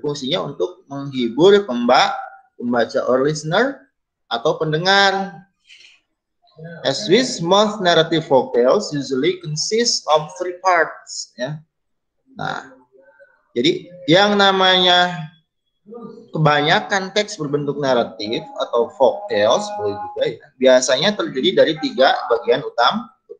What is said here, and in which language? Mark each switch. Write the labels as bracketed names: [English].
[Indonesian] Fungsinya untuk menghibur pembaca [English] or listener [Indonesian] atau pendengar. [English] As with most narrative folk tales usually consist of 3 parts, ya. [Indonesian] Nah, jadi yang namanya kebanyakan teks berbentuk naratif atau folk tales boleh juga, ya, biasanya terdiri dari 3 bagian utama.